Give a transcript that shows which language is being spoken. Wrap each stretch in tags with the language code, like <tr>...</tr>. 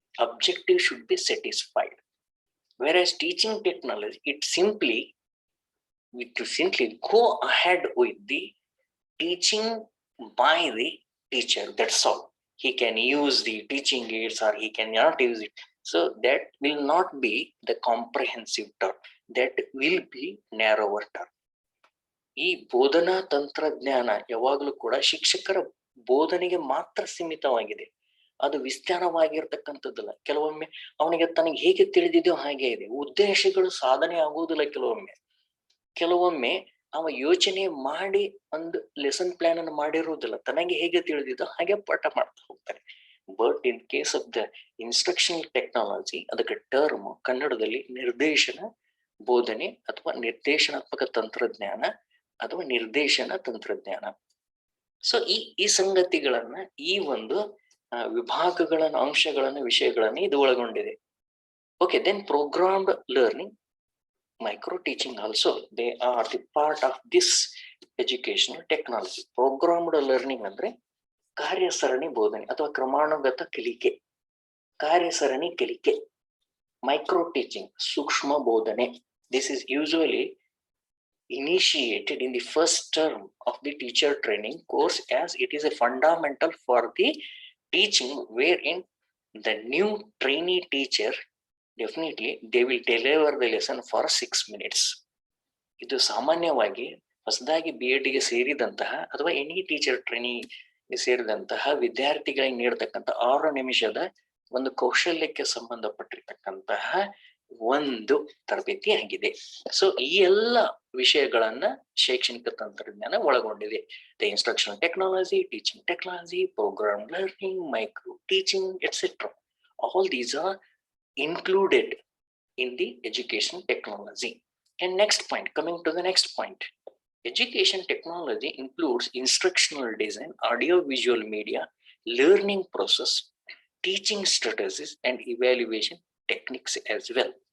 <en>Objective should be satisfied. Whereas teaching technology, it simply go ahead with the teaching by the teacher. That's all. He can use the teaching aids or he cannot use it. So that will not be the comprehensive term. That will be narrower term.</en> <kn>ಈ ಬೋಧನಾ ತಂತ್ರಜ್ಞಾನ ಯಾವಾಗಲೂ ಕೂಡ ಶಿಕ್ಷಕರ ಬೋಧನೆಗೆ ಮಾತ್ರ ಸೀಮಿತವಾಗಿದೆ. ಅದು ವಿಸ್ತಾರವಾಗಿರ್ತಕ್ಕಂಥದ್ದಲ್ಲ. ಕೆಲವೊಮ್ಮೆ ಅವನಿಗೆ ತನಗೆ ಹೇಗೆ ತಿಳಿದಿದೆಯೋ ಹಾಗೆ ಇದೆ. ಉದ್ದೇಶಗಳು ಸಾಧನೆ ಆಗುವುದಿಲ್ಲ. ಕೆಲವೊಮ್ಮೆ ಅವ ಯೋಚನೆ ಮಾಡಿ ಒಂದು ಲೆಸನ್ ಪ್ಲಾನ್ ಅನ್ನು ಮಾಡಿರುವುದಿಲ್ಲ. ತನಗೆ ಹೇಗೆ ತಿಳಿದಿದ್ದೋ ಹಾಗೆ ಪಾಠ ಮಾಡ್ತಾ ಹೋಗ್ತಾರೆ.</kn> <en>but in case of the instructional technology,</en> <kn>ಅದಕ್ಕೆ ಟರ್ಮ್ ಕನ್ನಡದಲ್ಲಿ ನಿರ್ದೇಶನ ಬೋಧನೆ ಅಥವಾ ನಿರ್ದೇಶನಾತ್ಮಕ ತಂತ್ರಜ್ಞಾನ ಅಥವಾ ನಿರ್ದೇಶನ ತಂತ್ರಜ್ಞಾನ. ಸೊ ಈ ಸಂಗತಿಗಳನ್ನ, ಈ ಒಂದು ವಿಭಾಗಗಳನ್ನ, ಅಂಶಗಳನ್ನ, ವಿಷಯಗಳನ್ನ ಇದು ಒಳಗೊಂಡಿದೆ.</kn> <en>Okay, then programmed learning, micro teaching also, they are the part of this educational technology.</en> <kn>Programmed learning ಅಂದ್ರೆ ಕಾರ್ಯಸರಣಿ ಬೋಧನೆ ಅಥವಾ ಕ್ರಮಾನುಗತ ಕಲಿಕೆ, ಕಾರ್ಯಸರಣಿ ಕಲಿಕೆ. ಮೈಕ್ರೋ ಟೀಚಿಂಗ್, ಸೂಕ್ಷ್ಮ ಬೋಧನೆ.</kn> <en>This is usually initiated in the first term of the teacher training course, as it is a fundamental for the teaching, wherein the new trainee teacher definitely they will deliver the lesson for 6 minutes.</en> <kn>ಇದು ಸಾಮಾನ್ಯವಾಗಿ ಹೊಸದಾಗಿ B.Ed ಗೆ ಸೇರಿದಂತಹ ಅಥವಾ</kn> <en>any teacher training</en> <kn>ಸೇರಿದಂತಹ ವಿದ್ಯಾರ್ಥಿಗಳಿಗೆ ನೀಡತಕ್ಕಂಥ 6 ನಿಮಿಷದ ಒಂದು ಕೌಶಲ್ಯಕ್ಕೆ ಸಂಬಂಧಪಟ್ಟಿರ್ತಕ್ಕಂತಹ ಒಂದು ತರಬೇತಿ ಆಗಿದೆ. ಸೊ ಈ ಎಲ್ಲ ವಿಷಯಗಳನ್ನ ಶೈಕ್ಷಣಿಕ ತಂತ್ರಜ್ಞಾನ ಒಳಗೊಂಡಿದೆ.</kn> <en>The instructional technology, teaching technology, program learning, micro teaching, etcetera. All these are included in the education technology. And next point, coming to the next point, education technology includes instructional design, audio visual media, learning process, teaching strategies and evaluation techniques as well.</en>